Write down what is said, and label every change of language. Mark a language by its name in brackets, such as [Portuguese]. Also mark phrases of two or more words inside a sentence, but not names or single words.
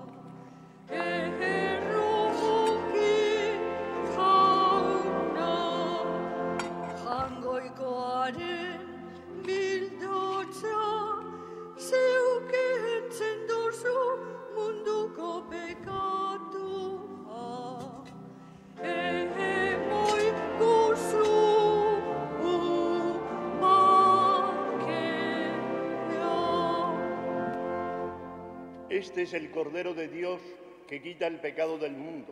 [Basque] Jangoikoaren bildotza, zeukentzen duzu munduko pekatua. Emoikuzu bakea. [Spanish] Este es el Cordero de Dios que quita el pecado del mundo.